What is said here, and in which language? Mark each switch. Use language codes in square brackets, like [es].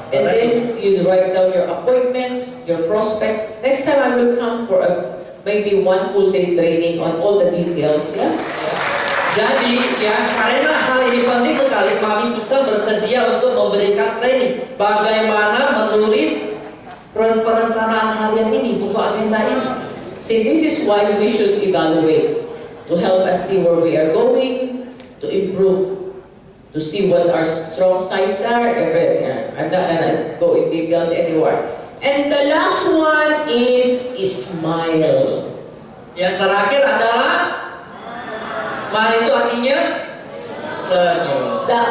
[en] And then you write down your appointments, your prospects. Next time I will come for maybe 1 full day training on all the details. Yeah? [id] Jadi ya, karena hal ini penting sekali, Mami Susan bersedia untuk memberikan training bagaimana menulis perencanaan harian ini, buku agenda ini. [en] See, this is why we should evaluate, to help us see where we are going, to improve, to see what our strong sides are. I'm not gonna go in details anywhere. And the last one is smile. [id] Yang terakhir adalah smile, itu artinya senyum.